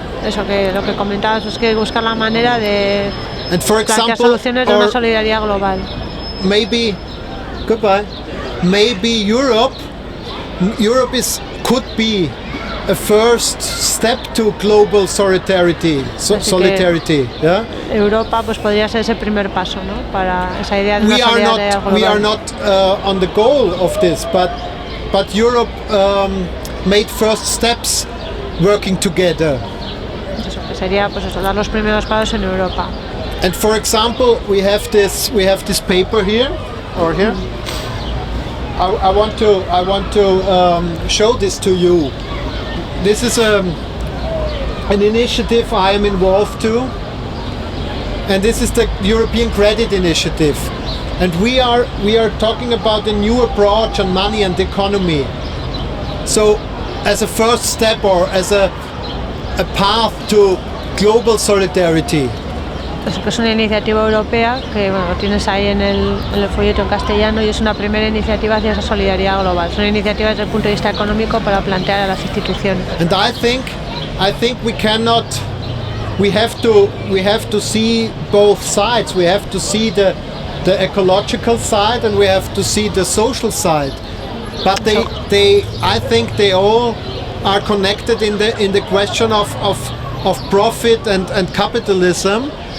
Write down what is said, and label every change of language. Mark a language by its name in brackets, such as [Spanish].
[Spanish] Eso que lo que comentabas es que buscar la manera de [English] and for [Spanish] plantear [English] example, [Spanish] soluciones de una solidaridad global. [English] Maybe Goodbye. Maybe Europe could be a first step to global solidarity. Yeah? [Spanish] Europa pues podría ser ese primer paso, ¿no? Para esa idea de una solidaridad global. [English] We are not on the goal of this, but Europe made first steps working together. [Spanish] Eso, que sería pues eso, dar los primeros pasos en Europa. [English] And for example, we have this paper here, or here. I want to show this to you. This is an initiative I am involved to, and this is the European Credit Initiative. And we are talking about a new approach on money and economy. So, as a first step or as a path to global solidarity. [Spanish] Es una iniciativa europea que bueno, lo tienes ahí en el folleto en castellano y es una primera iniciativa hacia esa solidaridad global. Es una iniciativa desde el punto de vista económico para plantear a las instituciones. [English] And I think we have to see both sides. We have to see the ecological side and we have to see the social side. But I think they all are connected in the question of profit and capitalism.